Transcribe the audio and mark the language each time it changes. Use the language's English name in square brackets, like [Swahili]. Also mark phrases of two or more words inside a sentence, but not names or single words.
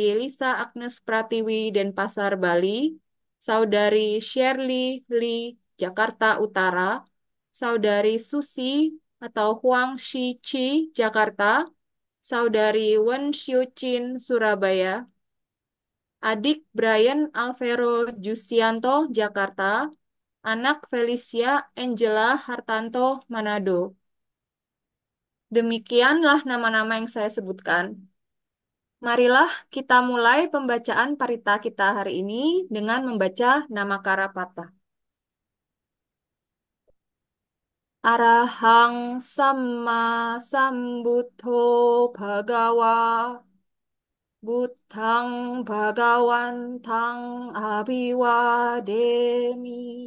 [Indonesian] Lisa Agnes Pratiwi Denpasar Bali, Saudari Shirley Lee Jakarta Utara, Saudari Susi atau Huang Shichi Jakarta, Saudari Wen Xiuqin Surabaya, adik Brian Alvero Jusianto Jakarta, anak Felicia Angela Hartanto Manado. Demikianlah nama-nama yang saya sebutkan. Marilah kita mulai pembacaan parita kita hari ini dengan membaca nama Karapata. [Pali] Arahang Samma Sambuddho Bhagawa Buddhang Bhagawantang Abhiwademi